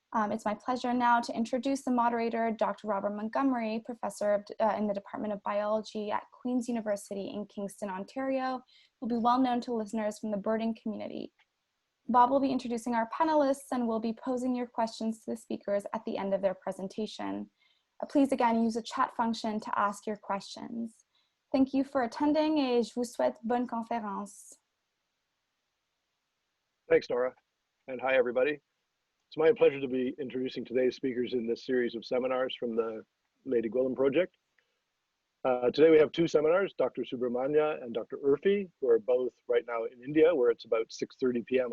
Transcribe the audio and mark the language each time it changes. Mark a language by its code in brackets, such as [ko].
[en] It's my pleasure now to introduce the moderator, Dr. Robert Montgomerie, professor in the Department of Biology at Queen's University in Kingston, Ontario, who will be well known to listeners from the birding community. Bob will be introducing our panelists and will be posing your questions to the speakers at the end of their presentation. Please again use the chat function to ask your questions. Thank you for attending [fr] et je vous souhaite bonne conférence. [en] Thanks, Nora, and hi everybody. It's my pleasure to be introducing today's speakers in this series of seminars from the Lady Gwillim Project. Today we have two seminars, Dr. Subramanya and Dr. Urfi, who are both right now in India, where it's about 6:30 p.m.